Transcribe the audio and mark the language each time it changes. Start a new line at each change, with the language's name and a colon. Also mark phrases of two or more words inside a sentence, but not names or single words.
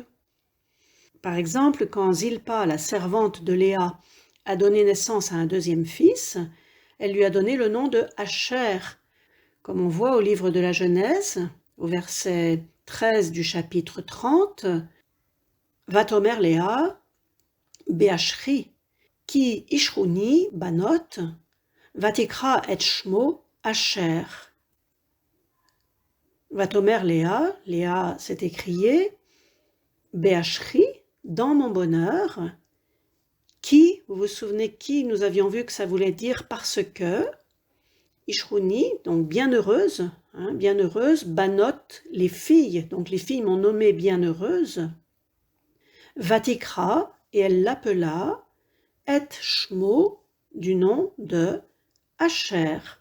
French: Par exemple, quand Zilpa, la servante de Léa, a donné naissance à un deuxième fils, elle lui a donné le nom de Asher, comme on voit au livre de la Genèse, au verset 13 du chapitre 30,
Hebrew: ותאמר לאה, באשרי, כי אשרוני בנות, ותקרא את שמו אשר. ותאמר לאה,
French: Léa s'est écriée, Beashri, dans mon bonheur, qui, vous vous souvenez qui, nous avions vu que ça voulait dire parce que, ishruni, donc bienheureuse, bienheureuse, banot, les filles, donc les filles m'ont nommée bienheureuse, vatikra, et elle l'appela
Hebrew: את שמו,
French: du nom de Asher.